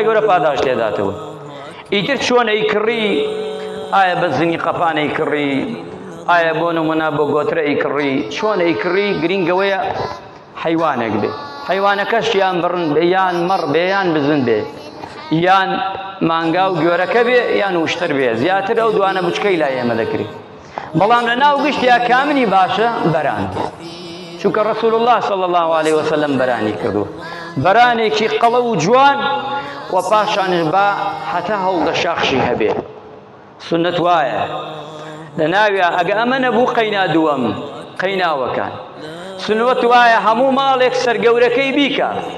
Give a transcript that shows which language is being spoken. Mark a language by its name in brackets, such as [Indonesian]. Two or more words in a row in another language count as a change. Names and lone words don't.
[Central Kurdish] گەورە پاداش لێداتەوە ئیتر چۆن ئەیکڕی ئایا بە زنی قەپان ئەیکڕی ئایا بۆ نمونە بۆ گۆترە ئەیکڕی چۆن ئەیکڕی گرنگەوەیە حەیوانێک بێ حەیوانەکەش یان بڕن بێ یان مەڕ بێ یان بزن بێ یان مانگا و گوێرەکە بێ یان وشتر بێ زیاتر ئەو دوانە بچکەی لای ئێمە دەکرێت بەڵام لە ناو گشتیا کامنی باشە بەران چونکە ڕەسوول الله [Arabic] صلی الله عليه وسلم [Central Kurdish] بەرانی کردو بەرانێکی قەڵە و جوان و پاشانش بە حتا هەوڵدە شاخشی هەبێ سنت وایە لە ناویە ئەگە ئەمە نەبوو قەینا دووەم قەیناوەکان سنوەت وایە هەموو ماڵێک سەرگەورەکەی بیکە